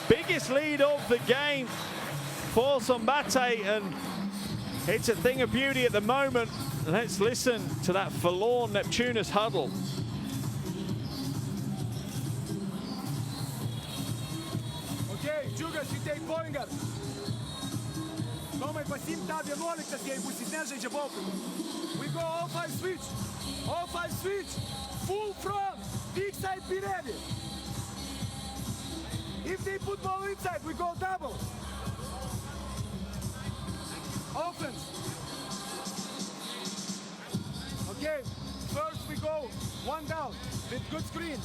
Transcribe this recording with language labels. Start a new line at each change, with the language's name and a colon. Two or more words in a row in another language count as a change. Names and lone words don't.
English: Biggest lead of the game for Szombathely, and it's a thing of beauty at the moment. Let's listen to that forlorn Neptunus huddle. Okay, Džiugas, you take point guard.
Lithuanian: Tomai pasiim tą 11, jeigu jis nežaidžia baukai.
English: We go all 5 switch. All 5 switch. Full front. Big side be ready. If they put ball inside, we go double. Offense. Okay, first we go 1 down with good screen.